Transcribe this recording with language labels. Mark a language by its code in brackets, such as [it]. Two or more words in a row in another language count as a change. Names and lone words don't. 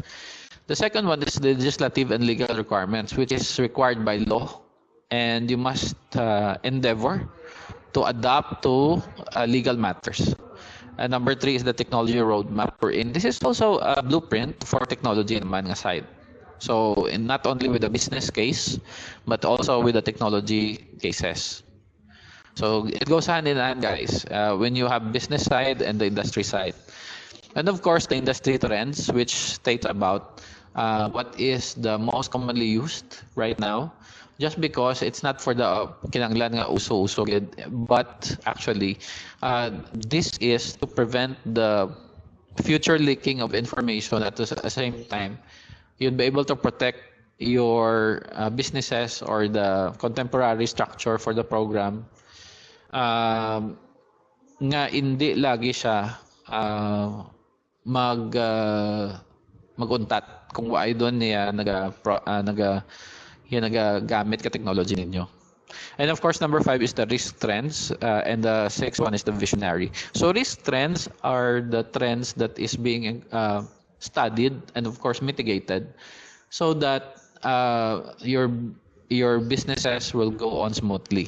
[en] The second one is the legislative and legal requirements, which is required by law, and you must endeavor to adapt to legal matters. And number three is the technology roadmap we're in. This is also a blueprint for technology [hil] naman nga [en] side. So not only with the business case, but also with the technology cases. So it goes hand in hand, guys, when you have business side and the industry side. And of course, the industry trends, which states about what is the most commonly used right now, just because it's not for the [ceb] kinanglan nga uso-uso, [en] but actually, this is to prevent the future leaking of information. At the same time, you'd be able to protect your businesses or the contemporary structure for the program, [hil] nga hindi lagi siya maguntat kung waay doon niya nagagamit ka technology ninyo. [en] And of course, number 5 is the risk trends, and the 6th one is the visionary. So risk trends are the trends that is being studied and of course mitigated, so that your businesses will go on smoothly.